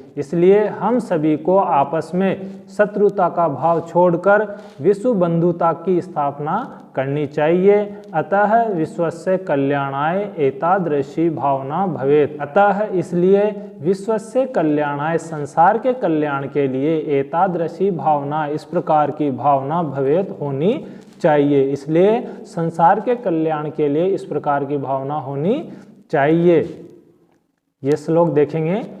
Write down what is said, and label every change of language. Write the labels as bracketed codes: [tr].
[hi] इसलिए हम सभी को आपस में शत्रुता का भाव छोड़कर विश्व बंधुता की स्थापना करनी चाहिए। [sa] अतः विश्वस्य कल्याणाय एतादृशी भावना भवेत्। अतः [hi] इसलिए [sa] विश्वस्य कल्याणाय [hi] संसार के कल्याण के लिए [sa] एतादृशी भावना [hi] इस प्रकार की भावना [sa] भवेत् [hi] होनी चाहिए। इसलिए संसार के कल्याण के लिए इस प्रकार की भावना होनी चाहिए। ये श्लोक देखेंगे।